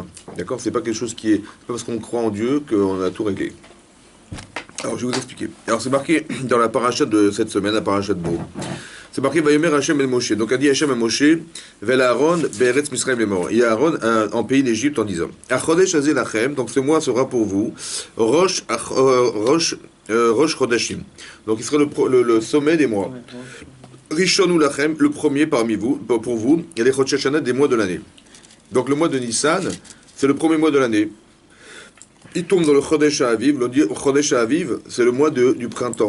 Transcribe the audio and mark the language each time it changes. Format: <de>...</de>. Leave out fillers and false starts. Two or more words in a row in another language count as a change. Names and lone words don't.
<fr>D'accord? C'est pas quelque chose qui est. C'est pas parce qu'on croit en Dieu qu'on a tout réglé. Alors je vais vous expliquer. Alors c'est marqué dans la paracha de cette semaine, la paracha de Bo. C'est marqué</fr> <he>ויאמר ה' אל משה.</he> <fr>Donc a dit Hashem à Moshe,</fr> <he>ואל אהרן בארץ מצרים לאמר.</he> <fr>Il y a Aaron en pays d'Égypte en disant</fr> <he>החודש הזה לכם.</he> <fr>Donc ce mois sera pour vous</fr> <he>ראש חדשים.</he> <fr>Donc il sera le sommet des mois.</fr> <he>ראשון הוא לכם,</he> <fr>le premier parmi vous, pour vous, et les</fr> <he>חדשי השנה</he> <fr>des mois de l'année. Donc le mois de Nissan, c'est le premier mois de l'année. Il tombe dans le</fr> <he>חודש אביב.</he> <fr>Le</fr> <he>חודש אביב,</he> <fr>c'est le mois du printemps.</fr>